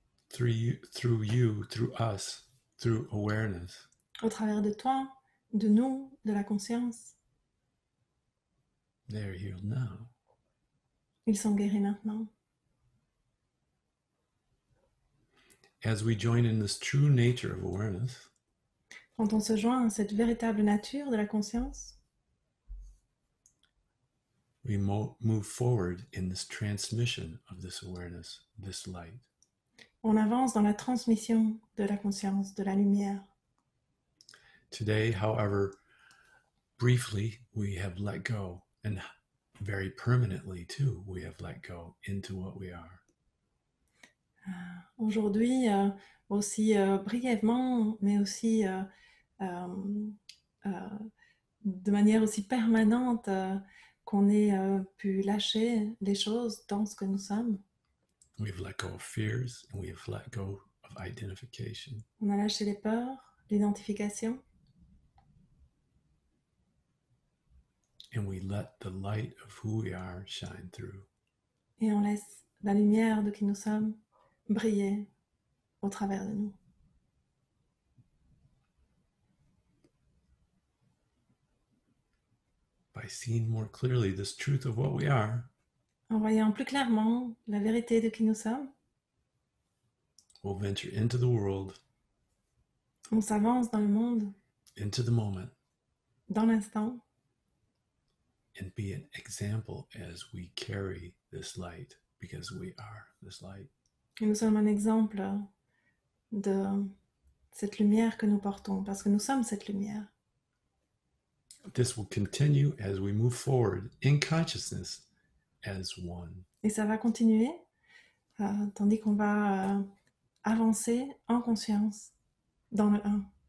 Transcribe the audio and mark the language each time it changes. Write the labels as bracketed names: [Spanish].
[English] Through you, through us, through awareness. [French] Au travers de toi, de nous, de la conscience. [English] They are healed now. [French] Ils sont guéris maintenant. [English] As we join in this true nature of awareness. [French] Quand on se joint à cette véritable nature de la conscience. [English] We move forward in this transmission of this awareness, this light. [French] On avance dans la transmission de la conscience, de la lumière. [English] Today, however, briefly, we have let go, and very permanently too, we have let go into what we are. [French] Aujourd'hui, aussi brièvement, mais aussi de manière aussi permanente, qu'on ait pu lâcher les choses dans ce que nous sommes. [English] We've let go of fears and we have let go of identification. [French] On a lâché les peurs, l'identification. [English] And we let the light of who we are shine through. [French] Et on laisse la lumière de qui nous sommes briller au travers de nous. [English] By seeing more clearly this truth of what we are. [French] En voyant plus clairement la vérité de qui nous sommes, [English] we'll venture into the world, [French] on s'avance dans le monde, [English] into the moment, [French] dans l'instant, [English] and be an example as we carry this light, because we are this light. [French] Et nous sommes un exemple de cette lumière que nous portons, parce que nous sommes cette lumière. [English] this will continue as we move forward in consciousness as one. [French] Et ça va continuer, tandis qu'on va avancer en conscience dans le 1.